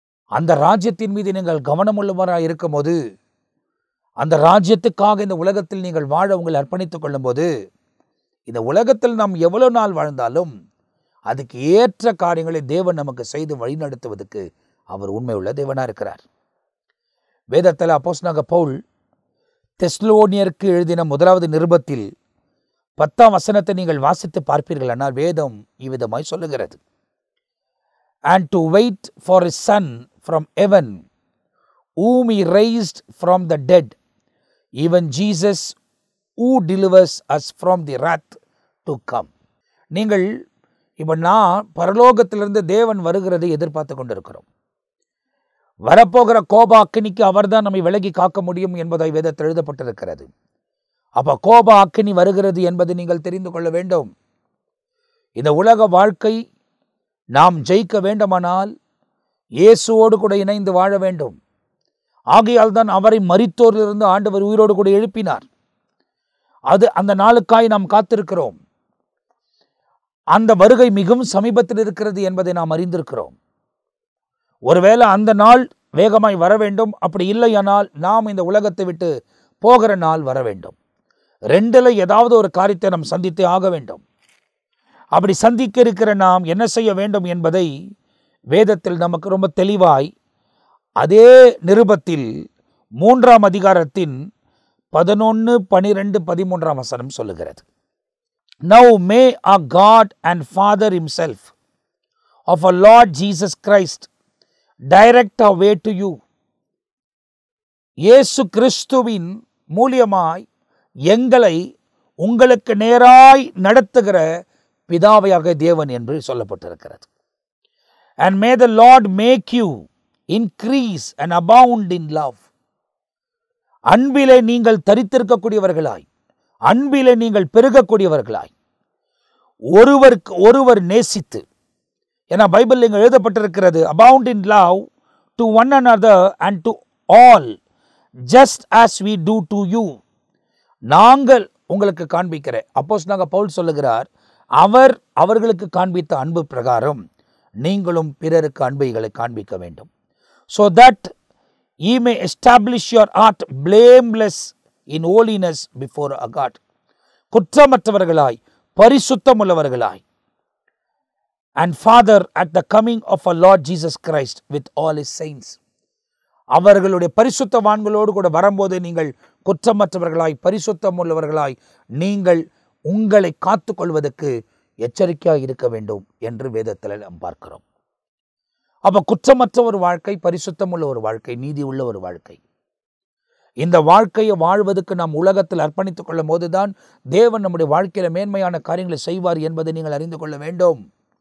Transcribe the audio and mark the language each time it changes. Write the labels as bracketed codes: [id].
[ta] அந்த ராஜ்யத்தின் மீது நீங்கள் கவனம் உள்ளவராக இருக்கும் போது, அந்த ராஜ்யத்துக்காக இந்த உலகத்தில் நீங்கள் வாழ உங்களை அர்ப்பணித்துக் கொள்ளும் போது, இந்த உலகத்தில் நாம் எவ்வளவு நாள் வாழ்ந்தாலும் அதுக்கு ஏற்ற காரியங்களை தேவன் நமக்கு செய்து வழிநடத்துவதற்கு அவர் உண்மை உள்ள தேவனாக இருக்கிறார். வேதத்தில் அப்போஸ்தலனாகிய பவுல் தெஸ்லோனியருக்கு எழுதின 1வது நிருபத்தில் 10ஆம் வசனத்தை நீங்கள் வாசித்து பார்ப்பீர்கள். ஆனால் வேதம் இவ்விதமாய் சொல்லுகிறது, [en] and to wait for his son from heaven, whom he raised from the dead, even Jesus, who delivers us from the wrath to come. [ta] நீங்கள் இப்போ நான் பரலோகத்திலிருந்து தேவன் வருகிறதை எதிர்பார்த்து கொண்டிருக்கிறோம். வரப்போகிற கோபாக்கினிக்கு அவர்தான் நம்மை விலகி காக்க முடியும் என்பதை வேதத்தில் எழுதப்பட்டிருக்கிறது. அப்போ கோப அக்கினி வருகிறது என்பதை நீங்கள் தெரிந்து கொள்ள வேண்டும். இந்த உலக வாழ்க்கை நாம் ஜெயிக்க வேண்டுமானால் இயேசுவோடு கூட இணைந்து வாழ வேண்டும். ஆகையால் தான் அவரை மரித்தோரிலிருந்து ஆண்டவர் உயிரோடு கூட எழுப்பினார். அந்த நாளுக்காய் நாம் காத்திருக்கிறோம். அந்த வருகை மிகவும் சமீபத்தில் இருக்கிறது என்பதை நாம் அறிந்திருக்கிறோம். ஒருவேளை அந்த நாள் வேகமாய் வர வேண்டும். அப்படி இல்லையானால் நாம் இந்த உலகத்தை விட்டு போகிற நாள் வர வேண்டும். ரெண்டில் ஏதாவது ஒரு காரியத்தை நாம் சந்தித்தே ஆக வேண்டும். அப்படி சந்திக்க இருக்கிற நாம் என்ன செய்ய வேண்டும் என்பதை வேதத்தில் நமக்கு ரொம்ப தெளிவாய் அதே நிருபத்தில் 3ஆம் அதிகாரத்தின் 11, 12, 13ஆம் வசனம் சொல்லுகிறது. [en] Now may our God and Father himself of our Lord Jesus Christ direct our way to you. [ta] இயேசு கிறிஸ்துவின் மூலியமாய் எங்களை உங்களுக்கு நேராய் நடத்துகிற பிதாவையாக தேவன் என்று சொல்லப்பட்டிருக்கிறது. [en] And may the Lord make you increase and abound in love. [ta] அன்பிலே நீங்கள் தரித்திருக்கக்கூடியவர்களாய், அன்பிலே நீங்கள் பெருகக்கூடியவர்களாய், ஒருவருக்கு ஒருவர் நேசித்து, ஏன்னா பைபிள் இங்கே எழுதப்பட்டிருக்கிறது, [en] abound in love to one another and to all, just as we do to you. [ta] நாங்கள் உங்களுக்கு காண்பிக்கிற, அப்போஸ்தலனாகிய பவுல் சொல்லுகிறார், அவர்களுக்கு காண்பித்த அன்பு பிரகாரம் நீங்களும் பிறருக்கு அன்பைகளை காண்பிக்க வேண்டும். [en] So that ye may establish your heart blameless in holiness before our God. [ta] குற்றமற்றவர்களாய், பரிசுத்தமுள்ளவர்களாய், [en] and Father at the coming of our Lord Jesus Christ with all his saints. [ta] அவர்களுடைய பரிசுத்தவான்களோடு கூட வரும்போது நீங்கள் குற்றமற்றவர்களாய், பரிசுத்தமுள்ளவர்களாய் நீங்கள் உங்களை காத்துக்கொள்வதற்கு எச்சரிக்கையாக இருக்க வேண்டும் என்று வேதத்தில் நாம் பார்க்கிறோம். அப்போ குற்றமற்ற ஒரு வாழ்க்கை, பரிசுத்தமுள்ள ஒரு வாழ்க்கை, நீதி உள்ள ஒரு வாழ்க்கை, இந்த வாழ்க்கையை வாழ்வதற்கு நாம் உலகத்தில் அர்ப்பணித்துக் கொள்ளும் போதுதான் தேவன் நம்முடைய வாழ்க்கையில மேன்மையான காரியங்களை செய்வார் என்பதை நீங்கள் அறிந்து கொள்ள வேண்டும்.